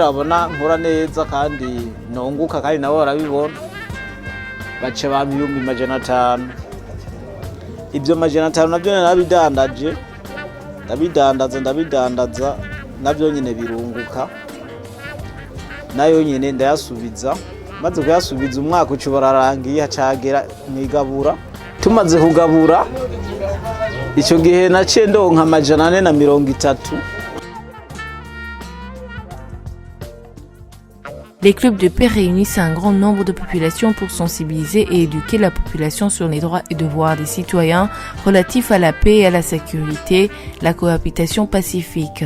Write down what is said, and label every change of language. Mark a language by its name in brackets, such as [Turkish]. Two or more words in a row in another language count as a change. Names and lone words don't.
[Rundi] babona nkora neza kandi nonguka kandi nabo barabibona baca bampa 500 ibyo 500 nabyo nabidandaje ndabidandaza nabyo nyine birunguka nayo nyine ndayasubiza maze kuyasubiza umwaka ucu bararangiye hacagera mwigabura tumaze kugabura ico gihe naciye ndonka 430. [French] Les clubs de paix réunissent un grand nombre de populations pour sensibiliser et éduquer la population sur les droits et devoirs des citoyens relatifs à la paix et à la sécurité, la cohabitation pacifique.